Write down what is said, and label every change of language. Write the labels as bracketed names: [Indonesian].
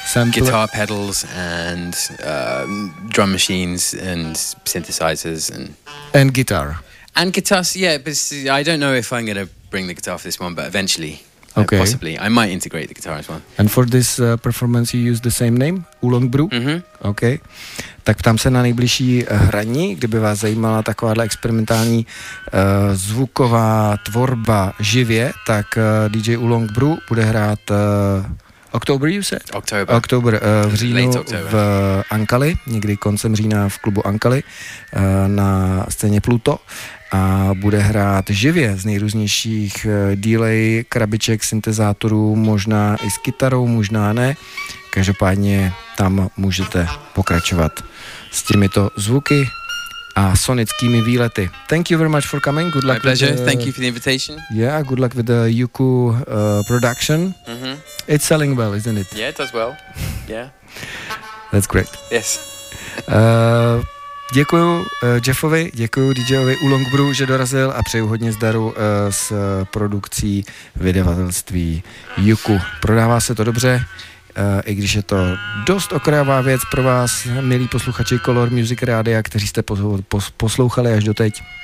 [English] guitar pedals and drum machines and synthesizers and guitar, yeah, but I don't know if I'm gonna bring the guitar for this one, but eventually. Okay. Possibly. I might integrate the guitar as well. And for this performance you use the same name? Oolong Brew? Mm-hmm. Okay. [Czech] Tak ptám se na nejbližší hraní, kdyby vás zajímala takováhle experimentální zvuková tvorba živě, tak DJ Oolong Brew bude hrát [English] October, you said? October. [Czech] V říjnu v Ankali, někdy koncem října v klubu Ankali na scéně Pluto. A bude hrát živě z nejrůznějších delay, krabiček, syntezátorů, možná i s kytarou, možná ne. Každopádně tam můžete pokračovat s těmito zvuky a sonickými výlety. [English] Thank you very much for coming. Good luck. My pleasure. Thank you for the invitation. Yeah, good luck with the Yuku production. Mm-hmm. It's selling well, isn't it? Yeah, it does well. Yeah. That's great. Yes. [Czech] Děkuju Jeffovi, děkuju DJovi Oolong Brew, že dorazil, a přeju hodně zdaru s produkcí vydavatelství Yuku. Prodává se to dobře, i když je to dost okrajová věc pro vás, milí posluchači Color Music Radia, kteří jste poslouchali až doteď.